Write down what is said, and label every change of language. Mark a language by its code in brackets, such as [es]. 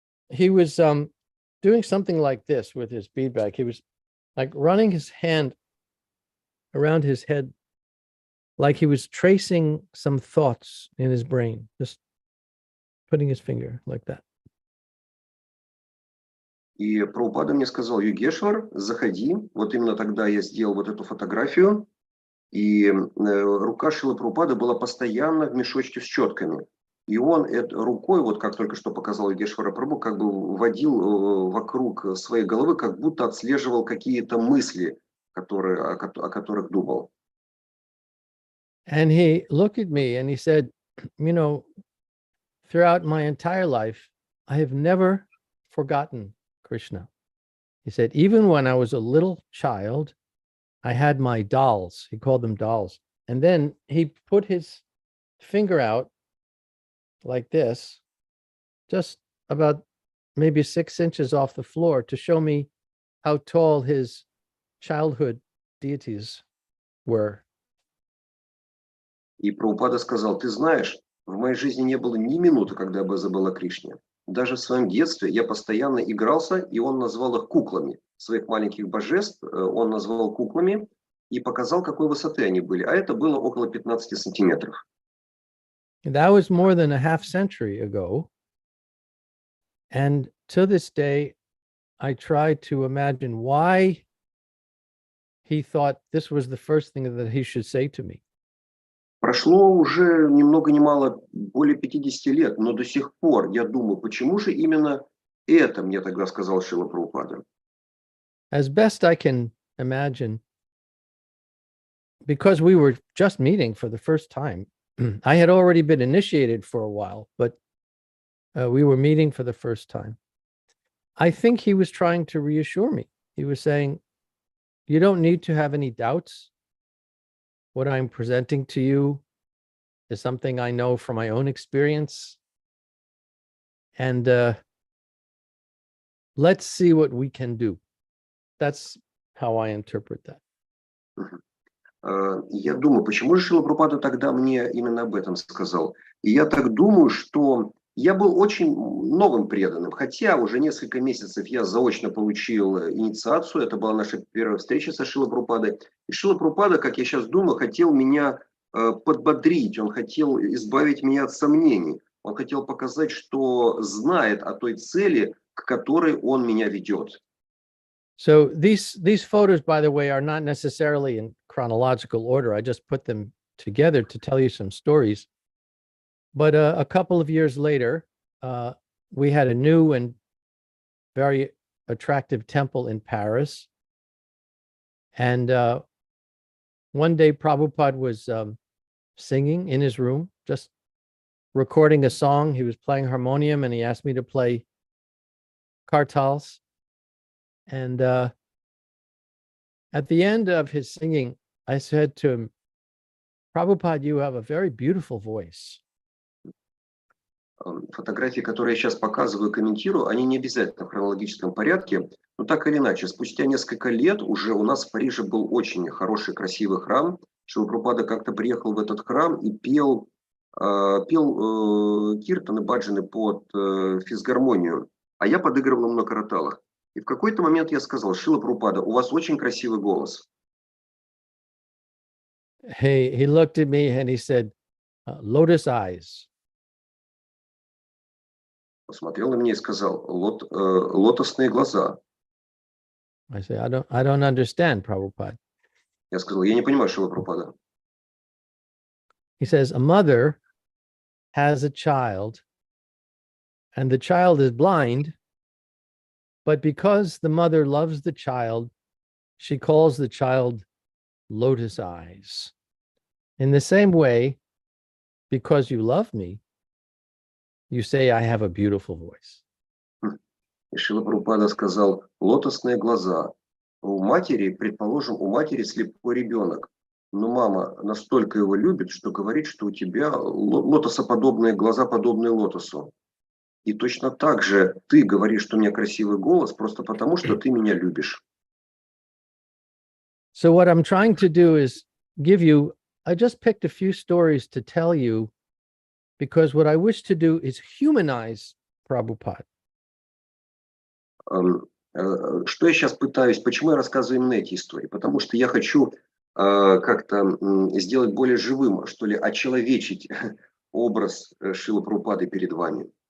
[en] He was doing something like this with his bead bag. He was like running his hand around his head, like he was tracing some thoughts in his brain, just putting his finger like that. [ru] И Прабхупада мне сказал, Йогешвар, заходи. Вот именно тогда я сделал вот эту фотографию. И рука Шрилы Прабхупады была постоянно в мешочке с четками. И он рукой, вот как только что показал Йогешвара Прабху, как бы водил вокруг своей головы, как будто отслеживал какие-то мысли, о которых думал. [en] And he looked at me and he said, you know, throughout my entire life, I have never forgotten Krishna. He said, even when I was a little child, I had my dolls. He called them dolls. And then he put his finger out like this, just about maybe 6 inches off the floor, to show me how tall his childhood deities were. [ru] И Прабхупада сказал: ты знаешь, в моей жизни не было ни минуты, когда я бы забыл о Кришне. Даже в своем детстве я постоянно игрался, и он назвал их куклами. Своих маленьких божеств он назвал куклами и показал, какой высоты они были. А это было около 15 сантиметров. [en] That was more than a half century ago. And to this day, I try to imagine why he thought this was the first thing that he should say to me. [ru] Прошло уже ни много ни мало более 50 лет, но до сих пор я думаю, почему же именно это мне тогда сказал Шрила Прабхупада. [en] As best I can imagine, because we were just meeting for the first time, I had already been initiated for a while, but we were meeting for the first time. I think he was trying to reassure me. He was saying, you don't need to have any doubts. What I'm presenting to you is something I know from my own experience. And let's see what we can do. That's how I interpret that. [ru] Я думаю, почему же Шрила Прабхупада тогда мне именно об этом сказал. И я так думаю, что я был очень новым преданным, хотя уже несколько месяцев я заочно получил инициацию, это была наша первая встреча со Шрилой Прабхупадой. И Шрила Прабхупада, как я сейчас думаю, хотел меня подбодрить, он хотел избавить меня от сомнений, он хотел показать, что знает о той цели, к которой он меня ведет. [en] So these photos, by the way, are not necessarily in chronological order. I just put them together to tell you some stories. But a couple of years later, we had a new and very attractive temple in Paris. And one day Prabhupada was singing in his room, just recording a song. He was playing harmonium and he asked me to play kartals. And at the end of his singing, I said to him, Prabhupada, you have a very beautiful voice. [ru] Фотографии, которые я сейчас показываю, комментирую, они не обязательно в хронологическом порядке, но так или иначе, спустя несколько лет уже у нас в Париже был очень хороший, красивый храм. Шрила Прабхупада как-то приехал в этот храм и пел киртаны, баджаны под физгармонию, а я подыгрывал ему на караталах. И в какой-то момент я сказал: Шрила Прабхупада, у вас очень красивый голос. [en] He looked at me and he said, lotus eyes. [ru] Посмотрел на меня и сказал: лотосные глаза. [en] I said, I don't understand, Prabhupada. [ru] Я сказал: я не понимаю, Шрила Прабхупада. [en] He says, a mother has a child and the child is blind, but because the mother loves the child, she calls the child lotus eyes. In the same way, because you love me, you say I have a beautiful voice. [ru] И Шрила Прабхупада сказал: лотосные глаза. У матери, предположим, у матери слепой ребенок. Но мама настолько его любит, что говорит, что у тебя лотосоподобные глаза, подобные лотосу. И точно так же ты говоришь, что у меня красивый голос, просто потому, что ты меня любишь. [en] So what I'm trying to do is give you, I just picked a few stories to tell you, because what I wish to do is humanize Prabhupada. [ru] Что я сейчас пытаюсь, почему я рассказываю именно эти истории? Потому что я хочу как-то сделать более живым, что ли, очеловечить образ Шрилы Прабхупады перед вами.